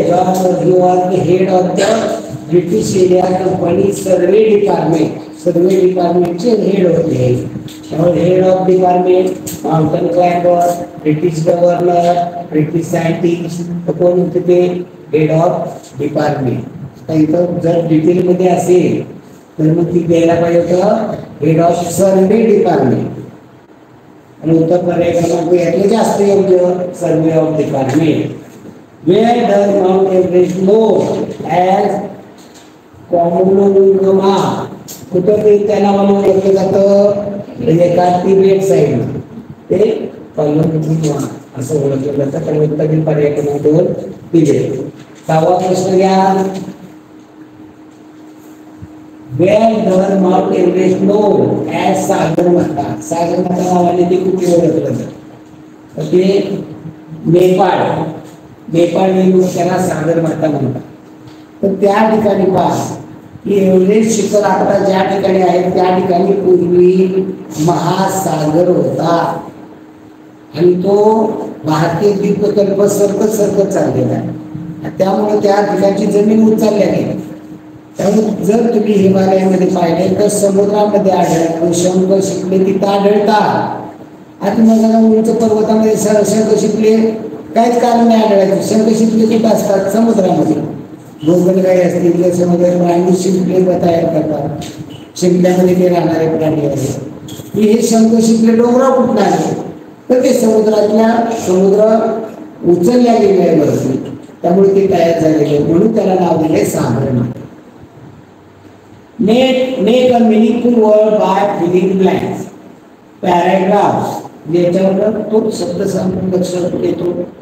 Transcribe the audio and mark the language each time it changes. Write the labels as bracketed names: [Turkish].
[English] George he was the head of the British India Company survey department. [Marathi] Survey डिपार्टमेंटचे head होते. Head of department, mountain climber, British governor, British scientist कोण होते ते? Head of department. इथं जर detail मध्ये असेल तर मग ती द्यायला पाहिजे होतं हेड ऑफ सर्वे डिपार्टमेंट. आणि उत्तर पर्याय क्रमांक यातले जास्त योग्य. Survey of department. [English] Where does Mount Everest known as Chomolungma? [Marathi] कुठं ते त्या नावाने ओळखलं जातं? एका तिबेट साईड ते कॉमलुंगमा असं ओळखलं जातं. त्यामुळे उत्तर पर्याय क्रमांक 2 तिबेट. 6वा प्रश्न घ्या. [English] Where does Mount Everest known as Sagarmatha? [Marathi] Sagarmatha नावाने ते कुठे ओळखलं जातं? ते नेपाळ. नेपाळी लोक त्याला सागरमाता म्हणतात. तर त्या ठिकाणी पहा की एव्हरेस्ट शिखर आता ज्या ठिकाणी आहे त्या ठिकाणी पूर्वी महासागर होता आणि तो भारतीय द्वीपकल्प सरकत सरकत चाललेला आहे. त्यामुळे त्या ठिकाणची जमीन उचलल्या गेली. त्यामुळे जर तुम्ही हिमालयामध्ये पाहिले तर समुद्रामध्ये आढळतात शंख शिंपले तिथं आढळतात. आता मग उंच पर्वतामध्ये शंख शिंपले काहीच कारण नाही आढळायचं. शंख शिंपले कुठे असतात? समुद्रामध्ये. गोगलगाई असतील तर समुद्रात प्राणी शिंपले तयार करतात. शिंपल्यामध्ये ते राहणारे प्राणी आहेत. हे शंख शिंपले डोंगरा कुठून आले? तर ते समुद्र उचलल्या गेले वरती. त्यामुळे ते तयार झालेले म्हणून त्याला नाव दिले Sagarmatha. [English] Make a meaningful word by filling blanks. [Marathi] Paragraph याच्यावर तो शब्द सांगून लक्षात येतो.